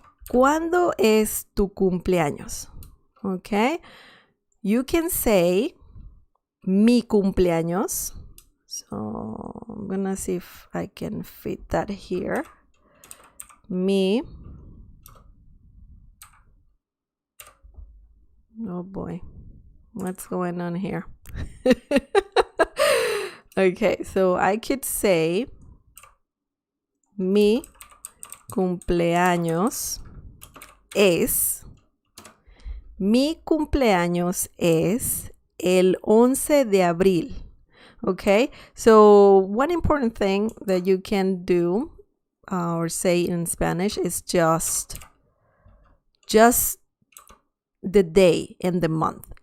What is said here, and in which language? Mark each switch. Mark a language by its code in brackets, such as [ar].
[es] ¿Cuándo es tu cumpleaños? [en] Okay, you can say [es] mi cumpleaños. [en] So I'm gonna see if I can fit that here. Mi. Oh boy, what's going on here? Okay, so I could say [es] mi cumpleaños es. Mi cumpleaños es el 11 de abril. [en] Okay, so one important thing that you can do or say in Spanish is just the day and the month.